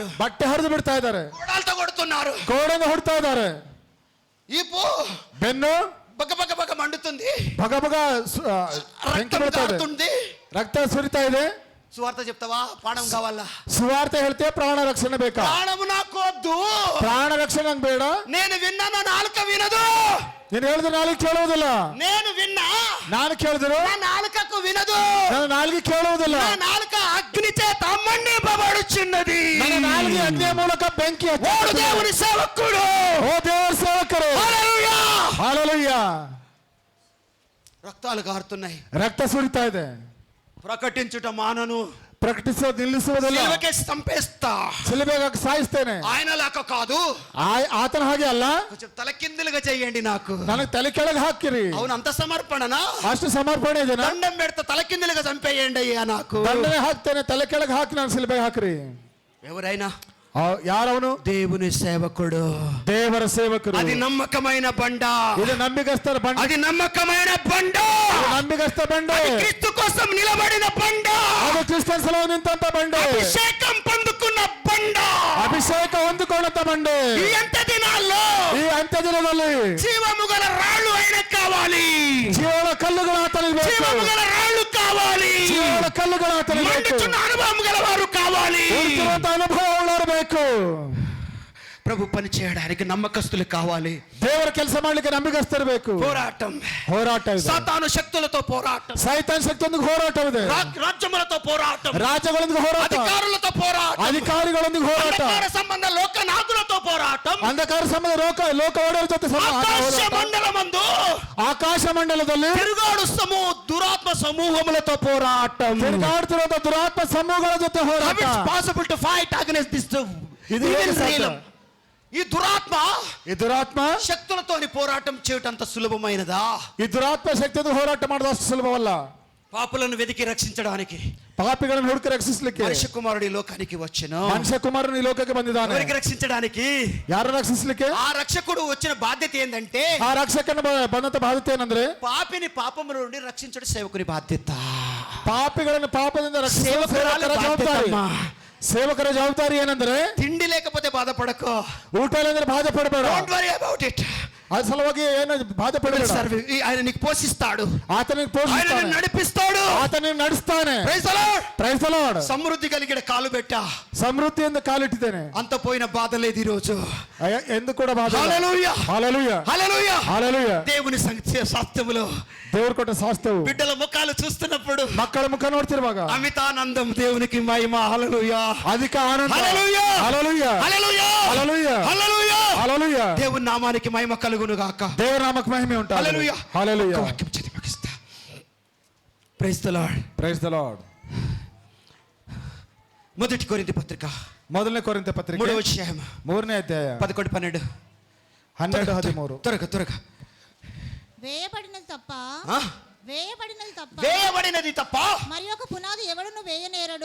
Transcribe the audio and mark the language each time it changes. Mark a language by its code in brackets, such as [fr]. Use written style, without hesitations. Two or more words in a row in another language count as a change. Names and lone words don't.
[kn] ಬಟ್ಟೆ ಹರಿದು ಬಿಡ್ತಾ ಇದ್ದಾರೆ. [te] కోడాలతో కొడుతున్నారు. [kn] ಕೋಡೆಯಿಂದ ಹೊಡ್ತಾ ಇದ್ದಾರೆ. [te] ఈపు [kn] ಬೆನ್ನು [te] బగ బగ బగ మండుతుంది. [kn] ಭಗ ಭಗ ಬೆಂಕಿ [te] రక్తం [kn] ಬೀಳ್ತಾ ಇದೆ. [te] కారుతుంది. [kn] ರಕ್ತ ಸುರಿತಾ ಇದೆ. [te] సువార్త చెప్తావా? ప్రాణం కావాలా? [kn] ಸುವಾರ್ತೆ ಹೇಳ್ತೇ ಪ್ರಾಣ ರಕ್ಷಣೆ ಬೇಕಾ? [te] ప్రాణము నాకు వద్దు. [kn] ಪ್ರಾಣ ರಕ್ಷಣೆ ನಂಗೆ ಬೇಡ. [te] నేను విన్నాను, నాలుక వినదు. [kn] ನೀನು ಹೇಳಿದ್ರೆ ನಾಲ್ಗೆ ಕೇಳುವುದಿಲ್ಲ. [te] నేను విన్నా, [kn] ನಾನು ಕೇಳಿದ್ರು [te] నా నాలుకకు వినదు. [kn] ನನ್ನ ನಾಲ್ಗೆ ಕೇಳುವುದಿಲ್ಲ. [te] నా నాలుక అగ్ని చేత మండిపబడుచున్నది. [kn] ನನ್ನ ನಾಲ್ಗೆ ಅಗ್ನಿಯ ಮೂಲಕ ಬೆಂಕಿ [te] ఓడు దేవుని సేవకుడు. [kn] ಓ ದೇವರ ಸೇವಕರು. [te] హల్లెలూయా. [kn] ಹಲ್ಲೆಲೂಯಾ. [te] రక్తాలు కారుతున్నాయి. [kn] ರಕ್ತ ಸುರಿತಾ ಇದೆ. [te] ప్రకటించుట మానను. [kn] ಪ್ರಕಟಿಸೋದು ನಿಲ್ಲಿಸುವುದಿಲ್ಲ. [te] సిలువకే చంపేస్తా. [kn] ಸಿಲುಬೆಗೆ ಸಾಯಿಸ್ತೇನೆ. [te] ఆయన లాక కాదు, [kn] ಆತನ ಹಾಗೆ ಅಲ್ಲ. [te] కొంచెం తలకిందులుగా చేయండి నాకు. [kn] ನನಗೆ ತಲೆ ಕೆಳಗೆ ಹಾಕಿರಿ. [te] అవును, అంత సమర్పణనా? [kn] ಅಷ್ಟು ಸಮರ್ಪಣೆ ಇದೆನಾ? [te] దండం పెడతా, తలకిందులుగా చంపేయండి అయ్యా నాకు. [kn] ದಂಡನೆ ಹಾಕ್ತೇನೆ, ತಲೆ ಕೆಳಗೆ ಹಾಕಿ ನಾನು ಸಿಲುಬೆಗೆ ಹಾಕ್ರಿ. [te] ఎవరైనా [kn] ಯಾರವನು? [te] దేవుని సేవకుడు. [kn] ದೇವರ ಸೇವಕರು. [te] అది నమ్మకమైన బండ. [kn] ಇದು ನಂಬಿಗಸ್ತರ ಬಂಡ. [te] అది నమ్మకమైన బండ. [kn] ನಂಬಿಗಸ್ತ ಬಂಡ. [te] అది క్రీస్తు కోసం నిలబడిన బండ. [kn] ಅದು ಕ್ರಿಸ್ತನ್ ಸಲುವಾಗಿ ನಿಂತಂತ ಬಂಡೆ. [te] అభిషేకం పొందుకున్న బండ. [kn] ಅಭಿಷೇಕ ಹೊಂದಿಕೊಂಡಂತ ಬಂಡೆ. [te] ఈ అంత దినాల్లో [kn] ಈ ಅಂತ್ಯ ದಿನದಲ್ಲಿ [te] జీవము గల రాళ్ళు ఆయన కావాలి. [kn] ಜೀವನ ಕಲ್ಲುಗಳು ಆತನಿಗೆ ಬೇಕು. [te] జీవము గల రాళ్ళు కావాలి. [kn] ಜೀವನ ಕಲ್ಲುಗಳು ಆತನಿಗೆ ಬೇಕು. [te] మండుచున్న అనుభవం గల వారు కావాలి. [kn] ಉಳಿದಿರುವಂತ ಅನುಭವ ಉಳ್ಳವರು ಬೇಕು. [te] ప్రభు పని చేయడానికి నమ్మకస్తులు కావాలి. [kn] ದೇವರ ಕೆಲಸ ಮಾಡ್ಲಿಕ್ಕೆ ನಂಬಿಗಸ್ತರು ಬೇಕು. [te] పోరాటం, [kn] ಹೋರಾಟ ಇದೆ. [te] సాతాను శక్తులతో పోరాటం, [kn] ಸೈತಾನ್ ಶಕ್ತಿಯೊಂದಿಗೆ ಹೋರಾಟವಿದೆ. [te] రాజ్యములతో పోరాటం, [kn] ರಾಜ್ಯಗಳೊಂದಿಗೆ ಹೋರಾಟ, [te] అధికారులతో పోరాటం, [kn] ಅಧಿಕಾರಿಗಳೊಂದಿಗೆ ಹೋರಾಟ, [te] అంధకార సంబంధ లోకనాథులతో పోరాటం, [kn] ಅಂಧಕಾರ ಸಂಬಂಧ ಲೋಕ ಒಡೆಯರ ಜೊತೆ [te] ఆకాశ మండలమందు [kn] ಆಕಾಶ ಮಂಡಲದಲ್ಲಿ [te] తిరుగాడు దురాత్మ సమూహములతో పోరాటం. [kn] ತಿರುಗಾಡುತ್ತಿರುವಂತ ದುರಾತ್ಮ ಸಮೂಹಗಳ ಜೊತೆ ಹೋರಾಟ. [en] possible to fight against this. [te] ఇది ఏది సాధ్యం? ఈ దురాత్మ శక్తులతోని పోరాటం చేయటం అంత సులభమైనదా? [kn] ಈ ದುರಾತ್ಮ ಶಕ್ತಿಯನ್ನು ಹೋರಾಟ ಮಾಡೋದು ಅಷ್ಟು ಸುಲಭವಲ್ಲ. [te] పాపులను వెతికి రక్షించడానికి [kn] ಪಾಪಿಗಳನ್ನು ಹುಡುಕಿ ರಕ್ಷಿಸಲಿಕ್ಕೆ [te] మనిషి కుమారుడు ఈ లోకానికి వచ్చెను. [kn] ಮನುಷ್ಯ ಕುಮಾರನು ಈ ಲೋಕಕ್ಕೆ ಬಂದಿದ್ದಾನೆ. [te] ఎవరికి రక్షించడానికి? [kn] ಯಾರು ರಕ್ಷಿಸಲಿಕ್ಕೆ? [te] ఆ రక్షకుడు వచ్చిన బాధ్యత ఏంటంటే, [kn] ಆ ರಕ್ಷಕನ ಬಂದಂತ ಬಾಧ್ಯತೆ ಏನಂದ್ರೆ, [te] పాపిని పాపముల నుండి రక్షించడం సేవకుని బాధ్యత. [kn] ಪಾಪಿಗಳನ್ನು ಪಾಪದಿಂದ ರಕ್ಷಿಸುವ [te] సేవకురాలి [kn] ಸೇವಕರ ಜವಾಬ್ದಾರಿ. [te] బాధ్యతమ్మా. [kn] ಸೇವಕರ ಜವಾಬ್ದಾರಿ ಏನಂದ್ರೆ, [te] తిండి లేకపోతే బాధపడకో. [kn] ಊಟ ಇಲ್ಲಂದ್ರೆ ಬಾಧೆ ಪಡಬೇಡ. [en] don't worry about it. [kn] ಅದ್ರ ಸಲುವಾಗಿ ಏನು ಬಾಧೆ ಪಡಬೇಡ. [te] ఆయన నీకు పోషిస్తాడు, [kn] ಆತನಿಗೆ [te] ఆయన [kn] ಪೋಷಿಸ್ತಾನೆ, [te] నిన్ను నడిపిస్తాడు. [kn] ಆತನಿಗೆ ನಡೆಸ್ತಾನೆ. [en] Praise the Lord. Praise the Lord. [te] సమృద్ధి కలిగిన కాలు పెట్టా, [kn] ಸಮೃದ್ಧಿಯಿಂದ ಕಾಲಿಟ್ಟಿದ್ದೇನೆ. [te] అంత పోయిన బాధ లేదు ఈ రోజు. [kn] ಎಂದು ಕೂಡ ಬಾಧೆ ಇಲ್ಲ. [te] హల్లెలూయా, హల్లెలూయా, హల్లెలూయా, హల్లెలూయా. దేవుని సత్యములో [kn] ದೇವರು ಕೊಟ್ಟ ಸ್ವಾಸ್ಥ್ಯವು [te] బిడ్డల ముఖాలు చూస్తున్నప్పుడు [kn] ಮಕ್ಕಳ ಮುಖ ನೋಡ್ತಿರುವಾಗ [te] అమితానందం, దేవునికి మహిమ. హల్లెలూయా, [kn] ಅಧಿಕ ಆನಂದ. [te] హల్లెలూయా, హల్లెలూయా, హల్లెలూయా, హల్లెలూయా, హల్లెలూయా. హల్లెలూయా. దేవుని నామానికి మహిమ కలుగును గాక. [kn] ದೇವರ ನಾಮಕ್ಕೆ ಮಹಿಮೆ ಉಂಟಾಗಲಿ. [te] హల్లెలూయా. హల్లెలూయా. వాక్యం చదివి ముగిస్తాను. [en] Praise the Lord. Praise the Lord. [te] మొదటి కొరింథీ పత్రిక మొదలನೇ కొరింథీ పత్రిక 3వ అధ్యాయం 3ನೇ అధ్యాయ 11 12 12 13. త్వరగా వేయబడినది తప్ప ఆ? వేయబడినది తప్ప మరి ఒక పునాది ఎవడును వేయనేరడు.